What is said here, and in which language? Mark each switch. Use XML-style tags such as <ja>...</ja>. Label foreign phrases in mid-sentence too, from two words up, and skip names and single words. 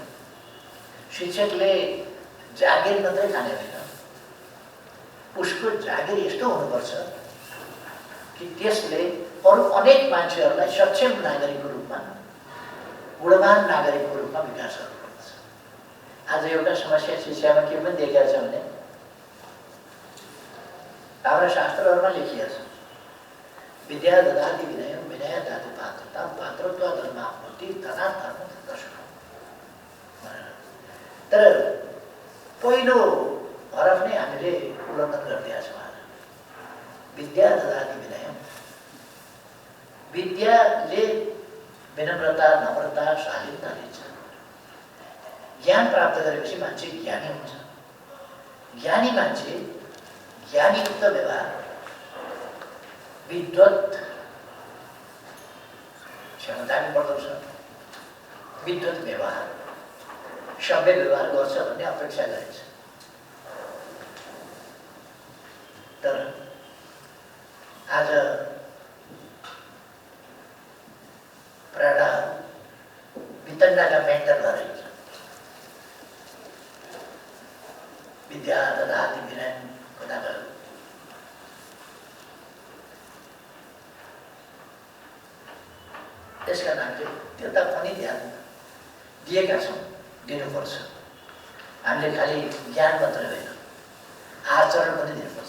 <ne>शिक्षकले जागिर मात्रै खाने होइन, उसको जागिर यस्तो हुनुपर्छ कि त्यसले अरू अनेक मान्छेहरूलाई सक्षम नागरिकको रूपमा, गुणवान नागरिकको रूपमा विकास गर्नुपर्छ। आज एउटा समस्या शिक्षामा के पनि देखिएको छ भने हाम्रा शास्त्रहरूमा लेखिएको छ,</ne> <sa>विद्या ददाति विनयं विनय दातु पात्रता पात्रत्व धर्माप्नोति धनात् धर्मं दर्शनम्।</sa> <ne>तर पहिलो हरफ नै हामीले उल्लङ्घन गरिदिएका छौँ।</ne> <sa>विद्या ददाति विनयं,</sa> <ne>विद्याले विनम्रता, नम्रता, शालीनता दिन्छ। ज्ञान प्राप्त गरेपछि मान्छे ज्ञानी हुन्छ। ज्ञानी मान्छे ज्ञानीयुक्त व्यवहार, विद्वत क्षमता पनि बढाउँछ, विद्वत व्यवहार, सभ्य व्यवहार गर्छ भन्ने अपेक्षा गरिन्छ। तर आज प्रायः वितण्डाका मेन्टर भएर हिँड्छ।</ne> <sa>विद्या ददाति विनयं</sa> <ne>कुरा गरौँ। त्यसका नामले त्यता पनि ध्यान दिएका छौँ, दिनुपर्छ। हामीले खालि ज्ञान मात्रै होइन, आचरण पनि दिनुपर्छ।</ne>